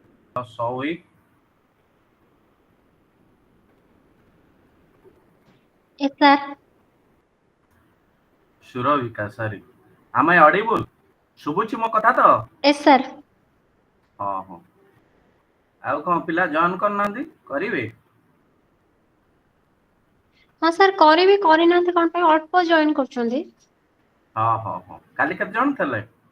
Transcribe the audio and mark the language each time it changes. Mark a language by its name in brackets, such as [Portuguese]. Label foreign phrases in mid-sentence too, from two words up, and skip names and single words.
[English] Sovi, Yes, sir. Suravika, sorry. Am I audible? [Odia] ଶୁଭୁଛି ମୋ କଥା ତ? [English] Yes, sir. [Odia] ହଁ ହଁ। ଆଉ କଣ ପିଲା ଜଏନ୍ କରିନାହାନ୍ତି? କରିବେ? ହଁ ସାର୍ କରିବି କରିନାହାନ୍ତି କଣ ପାଇଁ ଅଳ୍ପ ଜଏନ୍ କରୁଛନ୍ତି। ହଁ ହଁ ହଁ। କାଲି କେତେ ଜଣ ଥିଲେ?